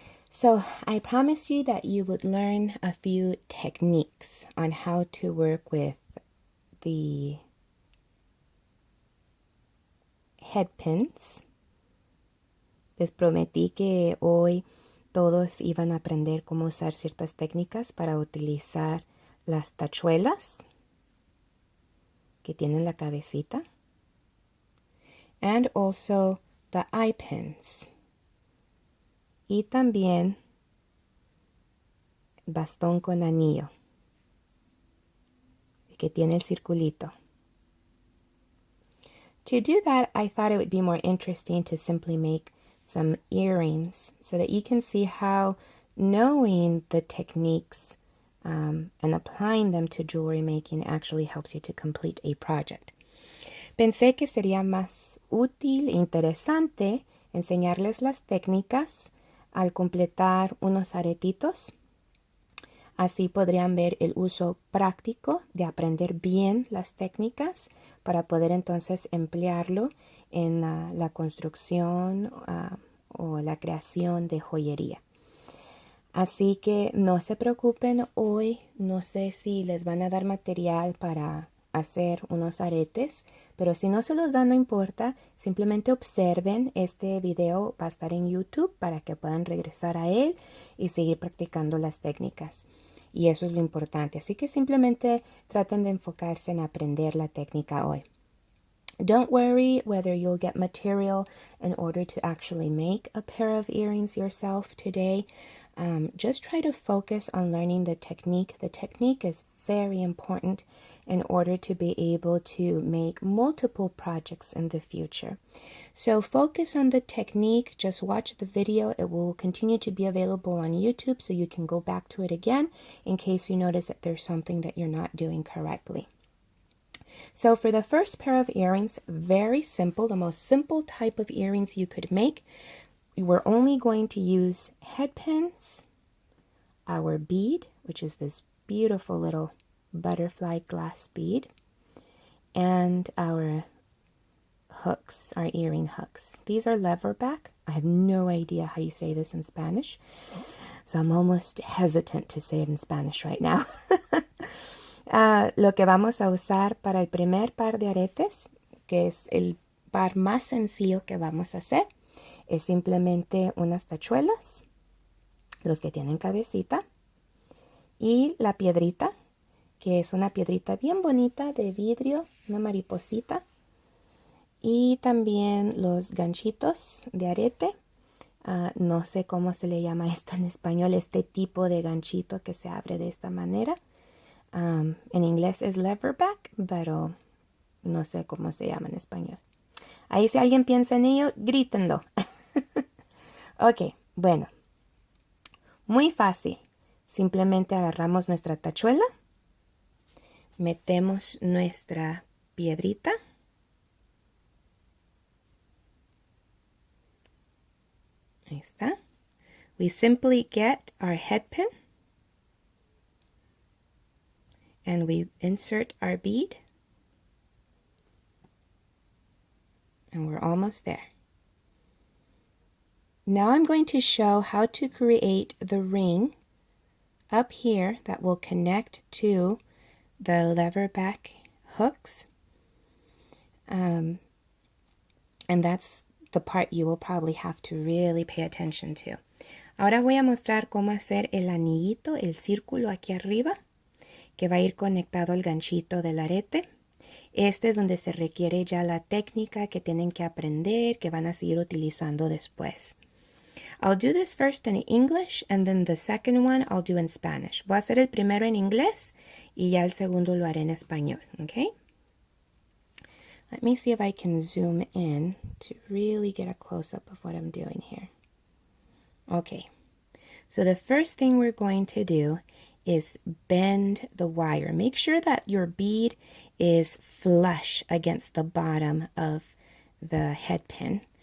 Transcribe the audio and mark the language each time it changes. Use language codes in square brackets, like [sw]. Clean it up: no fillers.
[en] So I promised you that you would learn a few techniques on how to work with the headpins. [es] Les prometí que hoy todos iban a aprender cómo usar ciertas técnicas para utilizar las tachuelas que tienen la cabecita. [en] And also the eye pins. [es] Y también bastón con anillo, que tiene el circulito. [en] To do that, I thought it would be more interesting to simply make some earrings so that you can see how knowing the techniques and applying them to jewelry making actually helps you to complete a project. [es] Pensé que sería más útil e interesante enseñarles las técnicas al completar unos aretitos. Así podrían ver el uso práctico de aprender bien las técnicas para poder entonces emplearlo en la construcción o la creación de joyería. Así que no se preocupen hoy, no sé si les van a dar material para hacer unos aretes, pero si no se los dan no importa, simplemente observen. Este video va a estar en YouTube para que puedan regresar a él y seguir practicando las técnicas. Y eso es lo importante, así que simplemente traten de enfocarse en aprender la técnica hoy. [en] Don't worry whether you'll get material in order to actually make a pair of earrings yourself today. Just try to focus on learning the technique. The technique is very important in order to be able to make multiple projects in the future. So focus on the technique. Just watch the video. It will continue to be available on YouTube, so you can go back to it again in case you notice that there's something that you're not doing correctly. So for the first pair of earrings, very simple, the most simple type of earrings you could make. We're only going to use head pins, our bead, which is this beautiful little butterfly glass bead, and our hooks, our earring hooks. These are leverback. I have no idea how you say this in Spanish, so I'm almost hesitant to say it in Spanish right now. [es] Lo que vamos a usar para el primer par de aretes, que es el par más sencillo que vamos a hacer, es simplemente unas tachuelas, los que tienen cabecita, y la piedrita, que es una piedrita bien bonita de vidrio, una mariposita, y también los ganchitos de arete. No sé cómo se le llama esto en español, este tipo de ganchito que se abre de esta manera. En inglés es leverback, pero no sé cómo se llama en español. Ahí si alguien piensa en ello, grítenlo. Ok, bueno. Muy fácil. Simplemente agarramos nuestra tachuela, metemos nuestra piedrita, ahí está. [en] We simply get our head pin and we insert our bead, and we're almost there. Now I'm going to show how to create the ring up here that will connect to the leverback hooks. And that's the part you will probably have to really pay attention to. [es] Ahora voy a mostrar cómo hacer el anillito, el círculo aquí arriba, que va a ir conectado al ganchito del arete. Este es donde se requiere ya la técnica que tienen que aprender, que van a seguir utilizando después. [en] I'll do this first in English and then the second one I'll do in Spanish. [es] Voy a hacer el primero en inglés y ya el segundo lo haré en español, okay? [en] Let me see if I can zoom in to really get a close-up of what I'm doing here. Okay, so the first thing we're going to do is bend the wire. Make sure that your bead is flush against the bottom of the head pin.